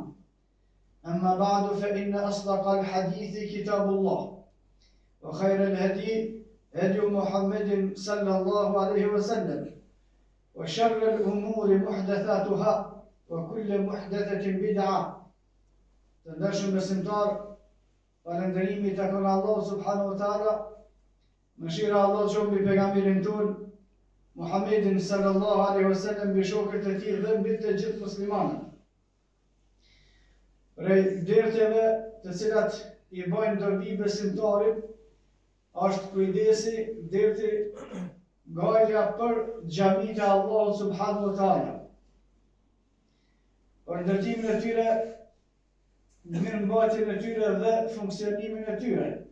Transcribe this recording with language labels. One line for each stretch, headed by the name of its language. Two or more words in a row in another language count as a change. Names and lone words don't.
Arabic: أما بعد، فإن أصدق الحديث كتاب الله، وخير الهدي هدي محمد صلى الله عليه وسلم، وشر الأمور محدثاتها وكل محدثة بدعة.
Albanian: تندرشم besimtar, falënderimi takon Allah
Arabic: سبحانه وتعالى.
Albanian: Mëshira Allah qoftë mbi pejgamberin ton Muhammedin
Arabic: صلى الله عليه وسلم,
Albanian: mbi shokët e tij dhe mbi të gjithë muslimanët. Prej derteve të cilat i bajnë dobi besimtarit është kujdesi, derti gajja për xhamitë e Allahut
Arabic: سبحانه وتعالى,
Albanian: për ndërtimin e tyre, mirëmbajtjen e tyre dhe funksionimin e tyre.